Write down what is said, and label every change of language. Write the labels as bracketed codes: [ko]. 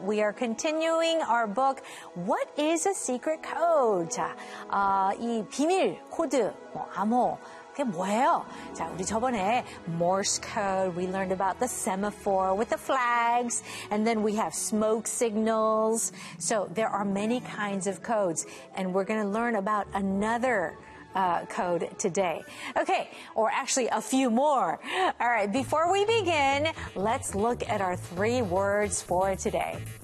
[en] We are continuing our book, What is a Secret Code? [ko] 자, 이 비밀 코드, 뭐 암호, 그게 뭐예요? 자, 우리 저번에 [en] Morse code, we learned about the semaphore with the flags, and then we have smoke signals. So there are many kinds of codes, and we're going to learn about another code today. Okay, or actually a few more. All right, before we begin, let's look at our three words for today.